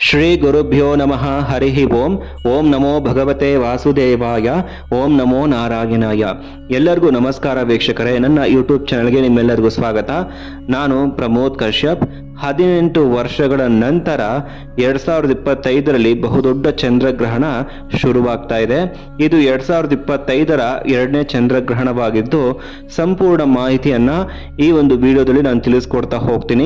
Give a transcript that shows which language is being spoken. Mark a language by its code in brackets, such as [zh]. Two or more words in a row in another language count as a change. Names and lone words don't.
[sa] ಶ್ರೀ ಗುರುಭ್ಯೋ ನಮಃ ಹರಿ ಓಂ. ಓಂ ನಮೋ ಭಗವತೆ ವಾಸುದೇವಾಯ. ಓಂ ನಮೋ ನಾರಾಯಣಾಯ. [kn] ಎಲ್ಲರಿಗೂ ನಮಸ್ಕಾರ ವೀಕ್ಷಕರೇ, ನನ್ನ ಯೂಟ್ಯೂಬ್ ಚಾನಲ್ಗೆ ನಿಮ್ಮೆಲ್ಲರಿಗೂ ಸ್ವಾಗತ. ನಾನು ಪ್ರಮೋದ್ ಕಶ್ಯಪ್. 18 ವರ್ಷಗಳ ನಂತರ 2025ರಲ್ಲಿ ಬಹುದೊಡ್ಡ ಚಂದ್ರಗ್ರಹಣ ಶುರುವಾಗ್ತಾ ಇದೆ. ಇದು 2025ರ 2ನೇ ಚಂದ್ರಗ್ರಹಣವಾಗಿದ್ದು, ಸಂಪೂರ್ಣ ಮಾಹಿತಿಯನ್ನ ಈ ಒಂದು ವಿಡಿಯೋದಲ್ಲಿ ನಾನು ತಿಳಿಸ್ಕೊಡ್ತಾ ಹೋಗ್ತೀನಿ.